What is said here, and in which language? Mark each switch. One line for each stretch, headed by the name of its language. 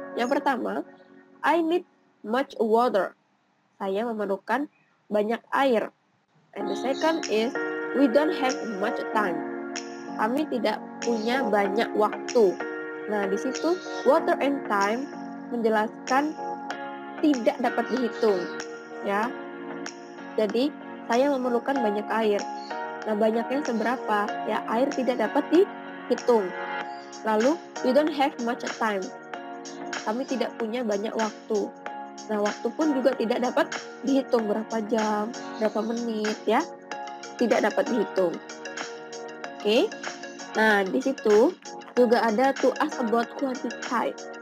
Indonesian: Yang pertama,
English: I need much water.
Indonesian: Saya memerlukan banyak air.
English: And the second is, we don't have much time.
Indonesian: Kami tidak punya banyak waktu. Nah, di situ water and time menjelaskan tidak dapat dihitung, ya. Jadi, saya memerlukan banyak air. Nah, banyaknya seberapa? Ya, air tidak dapat dihitung.
English: Lalu, we don't have much time.
Indonesian: Kami tidak punya banyak waktu. Nah, waktu pun juga tidak dapat dihitung, berapa jam, berapa menit, ya. Tidak dapat dihitung. Oke. Nah, di situ juga ada
English: to ask about quantity.